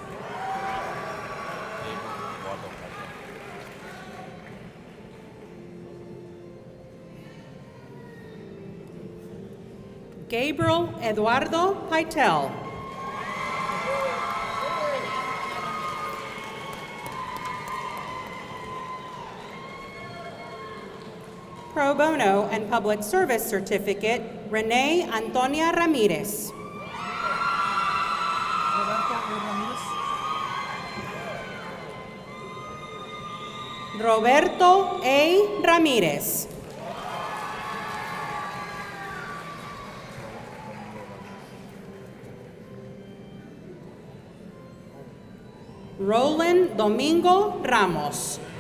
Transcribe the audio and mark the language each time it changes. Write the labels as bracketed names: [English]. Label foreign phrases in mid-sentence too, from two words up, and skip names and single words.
[English] Gabriel Eduardo Paitel. Pro Bono and Public Service Certificate, Renee Antonia Ramirez. Roberto A. Ramirez. Roland Domingo Ramos.